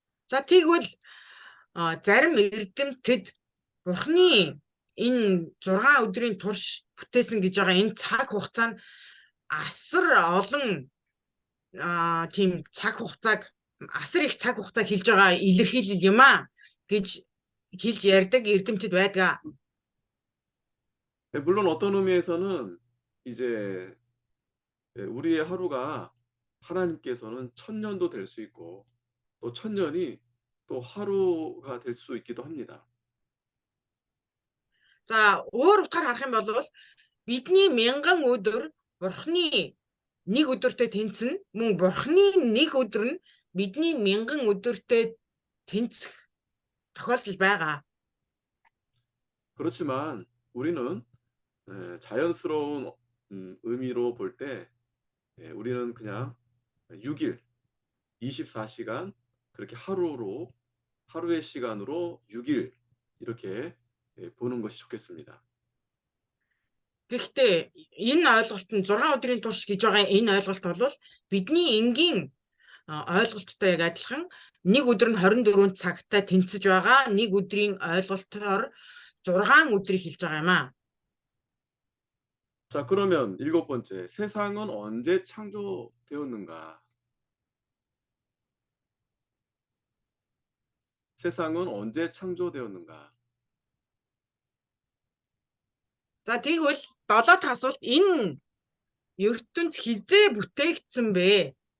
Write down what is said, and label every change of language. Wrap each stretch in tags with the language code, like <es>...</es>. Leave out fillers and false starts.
<mn>За тэгвэл зарим эрдэмтэд Бурхны энэ 6 өдрийн турш бүтээсэн гэж байгаа энэ цаг хугацаа нь асар олон тийм цаг хугацааг асар их цаг хугацаа хэлж байгаа илэрхийлэл юм аа гэж хэлж ярьдаг эрдэмтэд байдаг.</mn> <ko>물론 어떤 의미에서는 이제 우리의 하루가 하나님께서는 1000년도 될 수 있고 또 1000년이 또 하루가 될 수 있기도 합니다.</ko> <mn>За өөр утгаар харах юм бол бидний 1000 өдөр Бурхны нэг өдөртөө тэнцэн мөн Бурхны нэг өдөр нь бидний 1000 өдөртөө тэнцэх тохиолдол байгаа.</mn> <ko>그렇지만 우리는 자연스러운 의미로 볼 때 우리는 그냥 6일 24시간 그렇게 하루의 시간으로 6일 이렇게 보는 것이 좋겠습니다.</ko> <mn>Гэхдээ энэ ойлголт нь 6 өдрийн турш гэж байгаа энэ ойлголт бол бидний энгийн ойлголттой яг адилхан нэг өдөр нь 24 цагтай тэнцэж байгаа нэг өдрийн ойлголтоор 6 өдрийг хэлж байгаа юм аа.</mn> <ko>자, 그러면 일곱 번째, 세상은 언제 창조되었는가? 세상은 언제 창조되었는가?</ko> <mn>За тэгвэл 7 дахь асуулт энэ ертөнц хизээ бүтээгдсэн бэ?</mn>